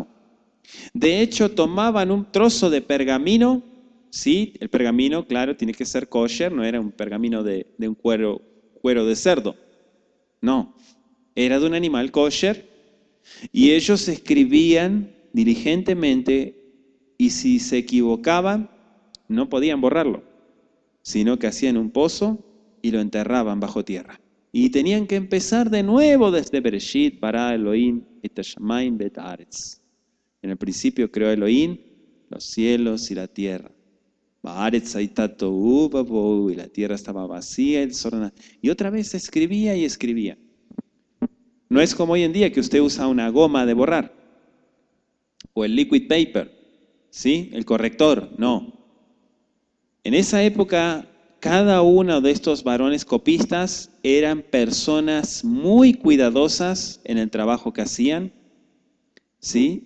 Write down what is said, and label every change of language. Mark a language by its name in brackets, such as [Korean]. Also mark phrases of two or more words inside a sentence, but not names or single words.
[Spanish] De hecho, tomaban un trozo de pergamino, sí, el pergamino, claro, tiene que ser kosher, no era un pergamino de un cuero de cerdo, no, era de un animal kosher, y ellos escribían diligentemente, y si se equivocaban, no podían borrarlo, sino que hacían un pozo y lo enterraban bajo tierra. Y tenían que empezar de nuevo desde [Hebrew] בראשית ברא אלוהים את השמים ואת הארץ. [Spanish] En el principio creó Elohim los cielos y la tierra. [Hebrew] בארץ היתה תהו ובהו, [Spanish] y la tierra estaba vacía y desordenada. Y otra vez escribía y escribía. No es como hoy en día que usted usa una goma de borrar o el [English] liquid paper, [Spanish] ¿sí? El corrector, no. En esa época, cada uno de estos varones copistas eran personas muy cuidadosas en el trabajo que hacían, ¿sí?